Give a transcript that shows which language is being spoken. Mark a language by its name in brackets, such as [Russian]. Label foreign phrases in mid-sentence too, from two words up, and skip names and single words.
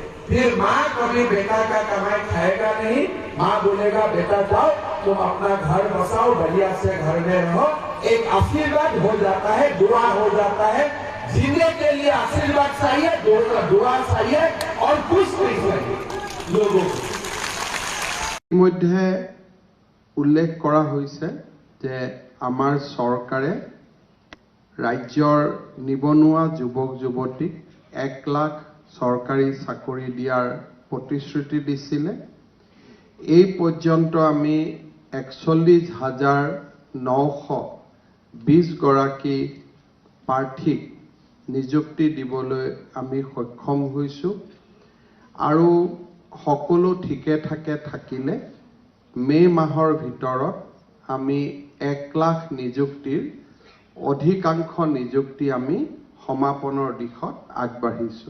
[Hindi] फिर माँ कभी बेटा का कमाई खाएगा नहीं। माँ बोलेगा बेटा जाओ तुम अपना घर बसाओ, बढ़िया से घर में रहो। एक आशीर्वाद हो जाता है, दुआ हो जाता है। जीने के लिए आशीर्वाद चाहिए, दुआ चाहिए और कुछ नहीं चाहिए लोगों को। [Assamese] ইতিমধ্যে উল্লেখ কৰা হৈছে যে আমাৰ চৰকাৰে ৰাজ্যৰ নিবনুৱা যুৱক যুৱতীক 1 লাখ চৰকাৰী চাকৰি দিয়াৰ প্ৰতিশ্ৰুতি দিছিলে। এই পৰ্যন্ত আমি 41,920 গৰাকী প্ৰাৰ্থীক নিযুক্তি দিবলৈ আমি সক্ষম হৈছোঁ আৰু সকলো ঠিকে ঠাকে থাকিলে মে' মাহৰ ভিতৰত আমি 1 লাখ নিযুক্তিৰ অধিকাংশ নিযুক্তি আমি সমাপনৰ দিশত আগবাঢ়িছোঁ।